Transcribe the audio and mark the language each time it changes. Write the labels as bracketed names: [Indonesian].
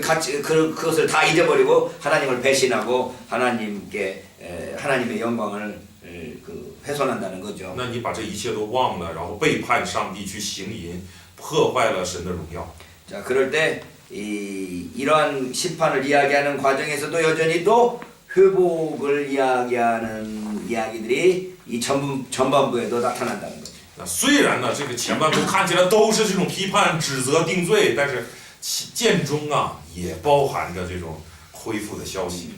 [Korean] 같이 그것을 다 잊어버리고 하나님을 배신하고 하나님의 영광을 훼손한다는 거죠. [Chinese] 那你把这一切都忘了，然后背叛上帝去行淫，破坏了神的荣耀。 [Korean] 자, 그럴 때 이러한 심판을 이야기하는 과정에서도 여전히 또 회복을 이야기하는 이야기들이 이 전반부에도 나타난다는 거죠. [Chinese] 那虽然呢，这个前半部看起来都是这种批判、指责、定罪，但是剑中啊也包含着这种恢复的消息。